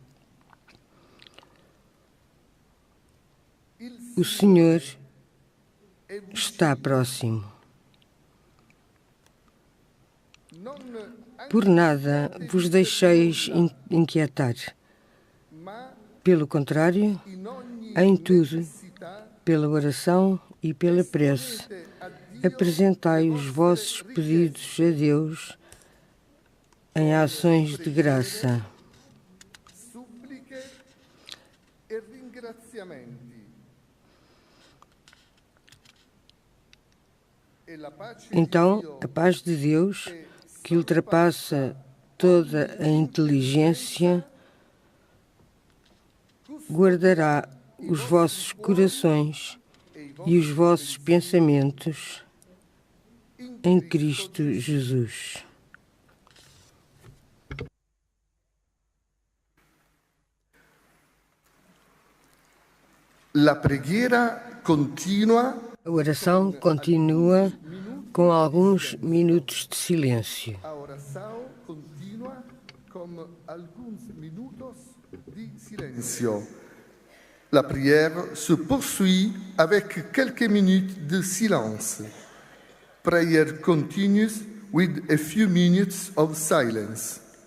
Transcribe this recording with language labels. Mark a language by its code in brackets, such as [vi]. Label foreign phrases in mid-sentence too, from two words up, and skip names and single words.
[pt] O Senhor está próximo. non Por nada vos deixeis inquietar. ma Pelo contrário, [it] in ogni [pt] em tudo, necessità pela oração e pela prece, [it] a Dio [pt] apresentai os vossos pedidos a Deus em ações de graça. [it] suppliche e ringraziamenti. E la pace di [pt] Então, Dio a paz de Deus, que ultrapassa toda a inteligência, guardará os vossos corações e os vossos pensamentos em Cristo Jesus. [it] La preghiera continua [pt] A oração continua com alguns minutos de silêncio. a oração continua com alguns minutos de silêncio. [fr] La prière se poursuit avec quelques minutes de silence. [en] Prayer continues with a few minutes of silence.